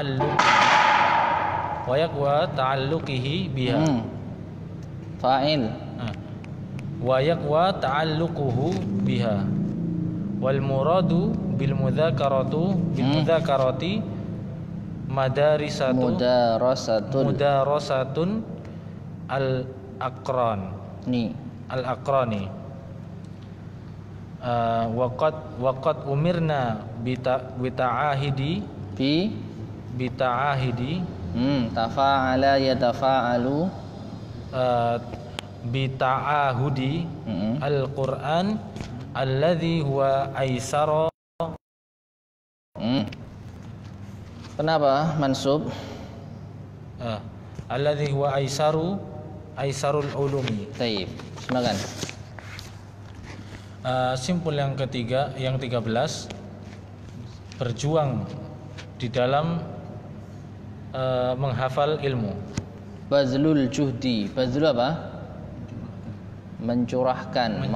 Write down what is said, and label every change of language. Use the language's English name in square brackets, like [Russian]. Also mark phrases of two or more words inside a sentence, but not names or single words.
[Arabic] تعلقه بها ويقوى تعلقه بها والمراد بالمذاكرة مدارسة الأقران وقد أمرنا بتعاهد تفاعل يتفاعل بتعاهد القرآن الذي هو أيسر. [Indonesian] Kenapa mansub? [Arabic] الذي هو أيسر العلوم. [Indonesian] Baik, silakan. Simpul yang ketiga, yang 13, berjuang di dalam menghafal ilmu. [Arabic] بذل الجهد. بذل [Indonesian] apa? Mengerahkan.